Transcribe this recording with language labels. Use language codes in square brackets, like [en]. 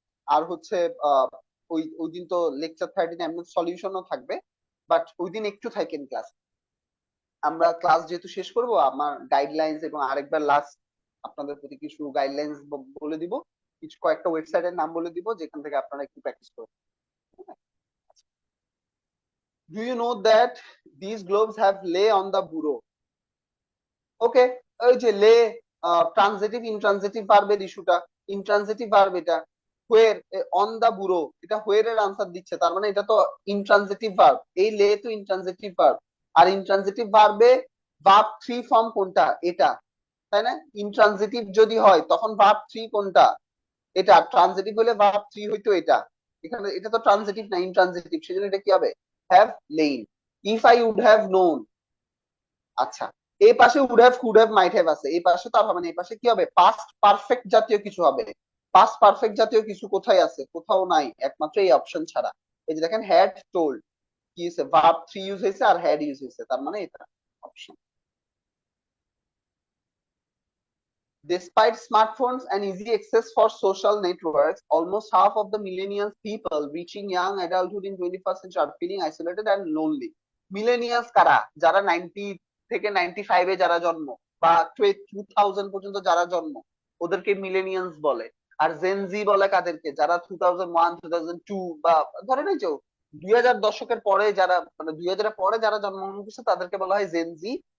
[bn] আর হচ্ছে ওই ওই দিন তো লেকচার 13 এমন সলিউশনও থাকবে, বাট ওই দিন একটু থাকেন ক্লাস। আমরা ক্লাস যেহেতু শেষ করব, আমার গাইডলাইন্স এবং আরেকবার লাস্ট আপনাদের প্রতি কিছু গাইডলাইন্স বলে দিব, কিছু কয়েকটা ওয়েবসাইটের নাম বলে দিব যেখান থেকে আপনারা একটু প্র্যাকটিস করবেন। [en] Do you know that these globes have lay on the bureau? [bn] ওকে, ওই যে লে, ট্রানজিটিভ ইনট্রানজিটিভ ভার্বের ইস্যুটা, ইনট্রানজিটিভ ভার্ব এটা, হোয়ের অন দা বুড়ো, এটা হোয়ের এর আনসার দিচ্ছে, তার মানে এটা তো ইনট্রানজিটিভ ভার্ব, এই লে তো ইনট্রানজিটিভ ভার্ব। আর ইনট্রানজিটিভ ভার্বে ভার্ব থ্রি ফর্ম কোনটা, এটা, তাই না? ইনট্রানজিটিভ যদি হয় তখন ভার্ব থ্রি কোনটা, এটা। ট্রানজিটিভ হলে ভার্ব থ্রি হইতো এটা। এখানে এটা তো ট্রানজিটিভ না, ইনট্রানজিটিভ, সেজন্য এটা কি হবে, have lane. [en] if I would have known, [bn] আচ্ছা, এই পাশে would have, could have, might have আছে, এই পাশে তো আর হবে না, এই পাশে কি হবে, পাস্ট পারফেক্ট জাতীয় কিছু হবে। পাস্ট পারফেক্ট জাতীয় কিছু কোথায় আছে, কোথাও নাই, একমাত্র এই অপশন ছাড়া। এই যে দেখেন, হ্যাড টোল্ড, কি হয়েছে, ভার্ব থ্রি ইউজ হয়েছে আর হ্যাড ইউজ হয়েছে, তার মানে এটা option. [en] Despite smartphones and easy access for social networks, almost half of the millennials people reaching young adulthood in 21st century are feeling isolated and lonely. [bn] Millennials কারা, যারা 90 থেকে 95 এ যারা জন্ম, বা 2000 পর্যন্ত যারা জন্ম, ওদেরকে মিলেনিয়ালস বলে। আর জেনজি বলে কাদেরকে, যারা 2001 2002 বা ধরে নেই যে 2000 দশকের পরে যারা, মানে 2000 এর পরে যারা জন্মগ্রহণ করছে তাদেরকে বলা হয় জেনজি।